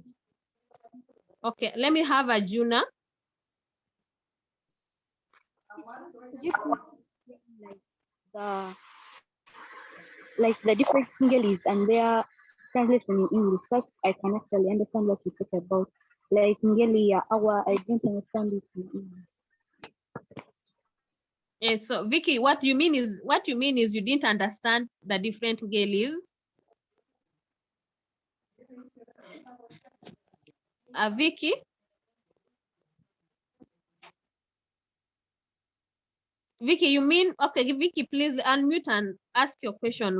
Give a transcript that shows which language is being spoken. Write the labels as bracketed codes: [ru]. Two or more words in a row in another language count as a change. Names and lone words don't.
[en] Okay, let me have a Juna. Like the different Sinhalese and their translation in English, because I can actually understand what you talk about. Like [sw] Ngeli ya awa, [en] I don't understand it in English. So Vicky, what you mean is you didn't understand the different Ngelis. Vicky? Vicky, you mean, okay, Vicky, please unmute and ask your question.